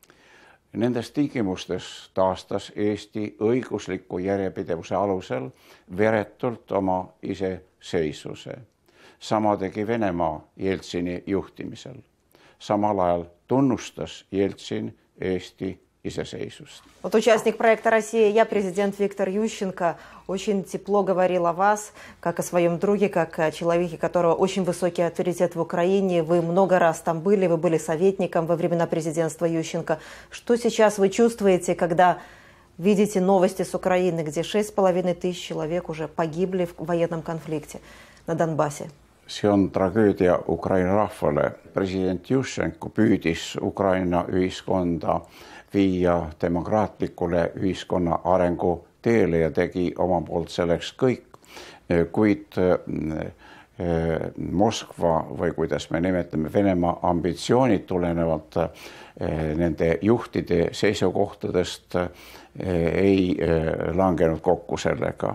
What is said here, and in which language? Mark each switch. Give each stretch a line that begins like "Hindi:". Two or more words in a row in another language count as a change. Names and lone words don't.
Estonian: Nendes tingimustes taastas Eesti õigusliku järjepidevuse alusel veretult oma iseseisvuse. Sama tegi Venemaa Jeltsini juhtimisel. Samal ajal tunnustas Jeltsin Eesti iseseisвust.
Russian: Вот участник проекта «Россия и я», президент Виктор Ющенко, очень тепло говорил о вас, как о своем друге, как о человеке, которого очень высокий авторитет в Украине. Вы много раз там были, вы были советником во времена президентства Ющенко. Что сейчас вы чувствуете, когда видите новости с Украины, где 6500 человек уже погибли в военном конфликте на Донбассе?
Estonian: See on tragöödia Ukraina rahvale. President Juščenko püüdis Ukraina ühiskonda viia demokraatlikule ühiskonna arengu teele ja tegi oma poolt selleks kõik, kuid Moskva või kuidas me nimetame Venemaa ambitsioonid tulenevalt nende juhtide seisukohtadest ei langenud kokku sellega.